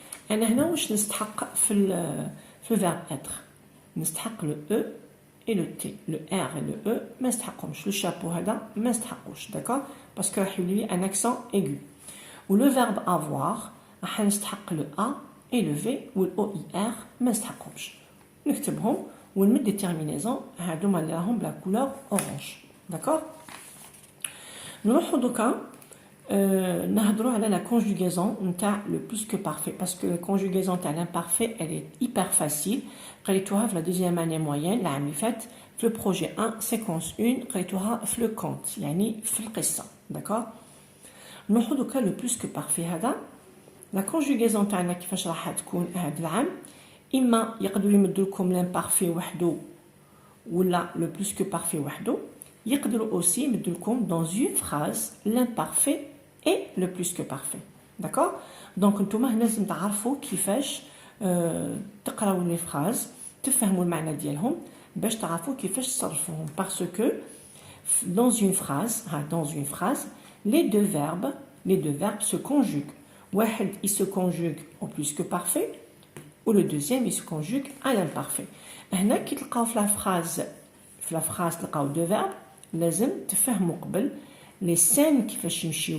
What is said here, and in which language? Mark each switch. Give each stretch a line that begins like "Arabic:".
Arabic: أنا هنا واش نستحق في verbe être نستحق le E et le T.
French: le R et le E
Arabic: ما نستحقهمش.
French: le chapeau
Arabic: هذا ما نستحقوش.
French: d'accord. parce que
Arabic: راح يولي
French: un accent aigu. و le verbe avoir
Arabic: راح نستحق
French: le A et le V و le OIR
Arabic: ما نستحقهمش. نكتبهم ونمد les terminaisons هادوما اللي راهم بلا couleur orange.
French: d'accord.
Arabic: نروحو دوكا نهضروا على
French: la conjugaison نتاع le plus que parfait parce que la conjugaison تاع l'imparfait elle est hyper facile.
Arabic: قريتوها في
French: la deuxième année moyenne
Arabic: العام اللي فات في
French: le projet 1 séquence 1
Arabic: قريتوها في le conte يعني في القصة.
French: d'accord.
Arabic: نروحو دوكا le plus que parfait هذا la conjugaison تاعنا كيفاش راح تكون هذا العام. اما يقدروا يمدوا لكم l'imparfait وحده ولا le plus que parfait وحده. يقدروا
French: aussi
Arabic: يمدوا لكم
French: dans une phrase l'imparfait et le plus que parfait. d'accord.
Arabic: donc نتوما هنا لازم تعرفوا كيفاش تقراو لي فراز تفهموا المعنى ديالهم باش تعرفوا كيفاش تصرفوهم
French: parce que dans une phrase les deux verbes se conjuguent.
Arabic: واحد
French: il se conjugue au plus que parfait ou le deuxième il se conjugue à l'imparfait.
Arabic: هنا كي تلقاو في la phrase تلقاو
French: deux verbes
Arabic: لازم تفهموا قبل لي سين كيفاش يمشيو.